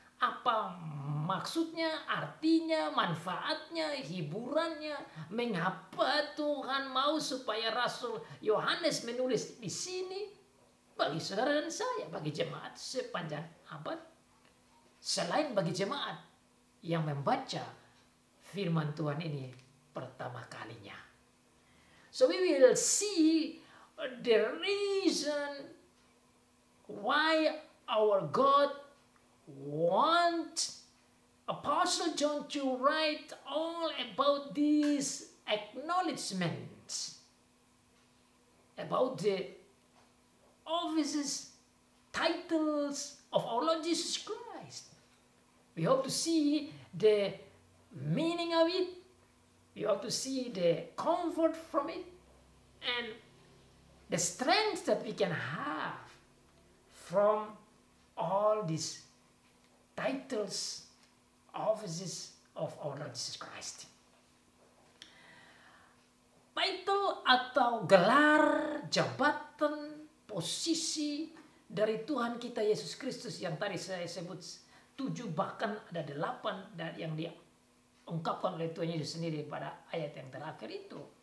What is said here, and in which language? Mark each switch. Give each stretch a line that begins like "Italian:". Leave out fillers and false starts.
Indonesian: Apa maksudnya, artinya, manfaatnya, hiburannya, mengapa Tuhan mau supaya Rasul Yohanes menulis di sini bagi saudara dan saya, bagi jemaat sepanjang abad, selain bagi jemaat yang membaca firman Tuhan ini pertama kalinya.
English: So we will see the reason why our God want Apostle John to write all about these acknowledgements, about the offices, titles of our Lord Jesus Christ. We hope to see the meaning of it. We hope to see the comfort from it and the strength that we can have from all these titles, offices of our Lord Jesus Christ.
Indonesian: Title atau gelar, jabatan, posisi dari Tuhan kita Yesus Kristus yang tadi saya sebut 7, bahkan ada 8 dan yang diungkapkan oleh Tuhan Yesus sendiri pada ayat yang terakhir itu.